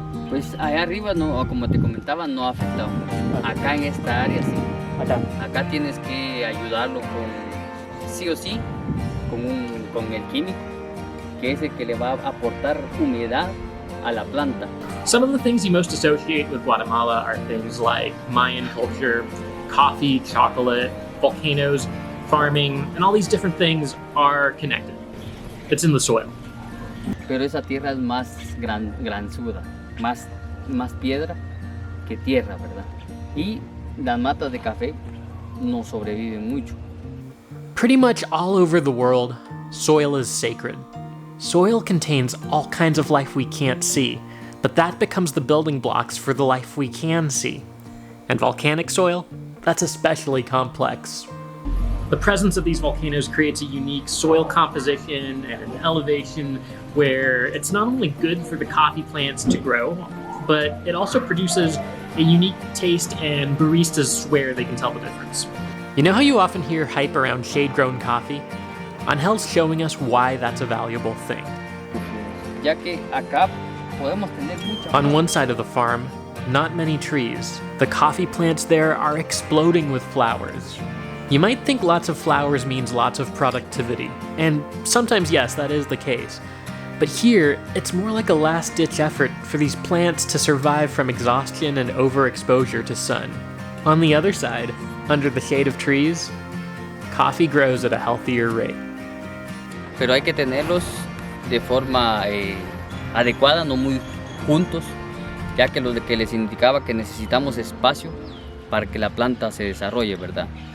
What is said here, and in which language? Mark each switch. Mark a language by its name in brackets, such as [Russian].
[Spanish] Pues allá arriba, no, como te comentaba, no ha afectado mucho. Acá en esta área sí. Acá tienes que ayudarlo con, sí o sí, con el químico, que es el que le va a aportar humedad a la planta. [English] Some of the things you most associate with Guatemala are things like Mayan culture, coffee, chocolate, volcanoes, farming, and all these different things are connected. It's in the soil. [Spanish] Pero esa tierra es más granzuda, más piedra que tierra, ¿verdad? Y las matas de café no sobreviven mucho. [English] Pretty much all over the world, soil is sacred. Soil contains all kinds of life we can't see, but that becomes the building blocks for the life we can see. And volcanic soil, that's especially complex. The presence of these volcanoes creates a unique soil composition and an elevation where it's not only good for the coffee plants to grow, but it also produces a unique taste, and baristas swear they can tell the difference. You know how you often hear hype around shade-grown coffee? Angel's showing us why that's a valuable thing. [Spanish] Ya que acá podemos tener mucha. [English] On one side of the farm, not many trees. The coffee plants there are exploding with flowers. You might think lots of flowers means lots of productivity, and sometimes yes, that is the case. But here, it's more like a last-ditch effort for these plants to survive from exhaustion and overexposure to sun. On the other side, under the shade of trees, coffee grows at a healthier rate. [Spanish] Pero hay que tenerlos de forma adecuada, no muy juntos, ya que lo que les indicaba que necesitamos espacio para que la planta se desarrolle, ¿verdad?